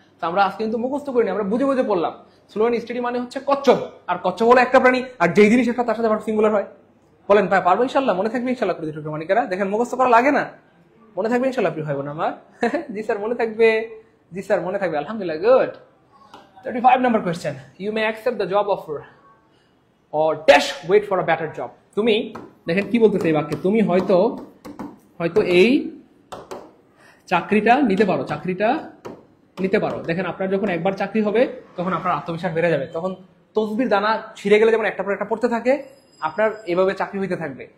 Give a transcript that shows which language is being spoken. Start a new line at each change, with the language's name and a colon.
Bangla: তো আমরা আজকে কিন্তু মুখস্থ করিনি, আমরা বুঝে বুঝে পড়লাম। স্লো স্টাডি মানে হচ্ছে কচ্ছপ, আর কচ্ছপ হলো একটা প্রাণী, আর যেই জিনিস একটা তার সাথে ভার্ব সিঙ্গুলার হয়। বলেন ভাই পারবো ইনশাল্লাহ? মনে থাকবে ইনশাল্লাহ? করে দিতে মানিকেরা দেখেন, মুখস্থ করা লাগে না, মনে থাকবে ইনশাল্লাহ প্রিয় ভাই বোন আমার। জি স্যার মনে থাকবে, জি স্যার মনে থাকবে, আলহামদুলিল্লাহ, good.
English: 35 number question, you may accept the job offer or dash wait for a better job.
Bangla: তুমি দেখেন কি বলতেছে এই বাক্যে, তুমি হয়তো হয়তো এই চাকরিটা নিতে পারো, চাকরিটা নিতে পারো। দেখেন আপনার যখন একবার চাকরি হবে তখন আপনার আত্মবিশ্বাস বেড়ে যাবে। তখন তসবির দানা ছিঁড়ে গেলে যেমন একটা পর একটা পড়তে থাকে, আপনার এভাবে চাকরি হইতে থাকবে।